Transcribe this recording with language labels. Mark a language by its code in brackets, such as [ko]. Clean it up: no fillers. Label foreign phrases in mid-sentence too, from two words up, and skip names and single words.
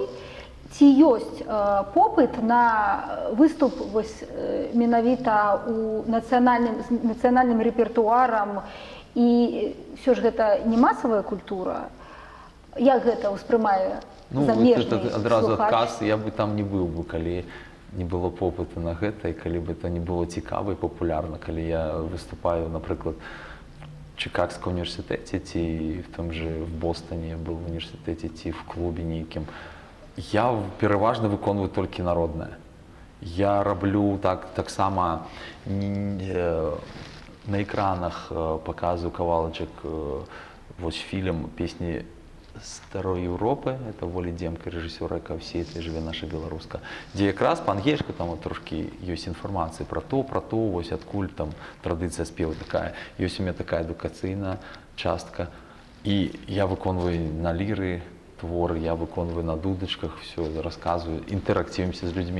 [be] Ці ёсць попыт на выступ менавіта ў нацыянальным рэпертуарам, і ўсё ж гэта не масавая культура? Як гэта ўспрымае замежны слухач? Адразу адказ, я бы там не быў бы, калі не было попыту на гэта, і калі б это не было цікава і папулярна, калі я выступаю, напрыклад, [ru] в Чикагском [be] універсітэце ці [ru] в том же в Бостоне был [be] в універсітэце ці в клубе нейкім, я пераважна выконваю толькі народнае. Я раблю таксама [ru] на экранах показываю [be] кавалачак вось фільм песні старой Европы, это Воля Демка, режиссера, яка [ru] всей этой [be] жыве наша беларуска, дзе якраз па-ангельску там трошки ёсць інфармацыя [ru] про то, [be] вось адкуль там традыцыя спеву такая. Ёсць [ru] у меня [be] такая адукацыйная частка. І я выконваю на ліры творы, я выконваю на дудачках, все расказваю, інтэракцыюемся з людзьмі.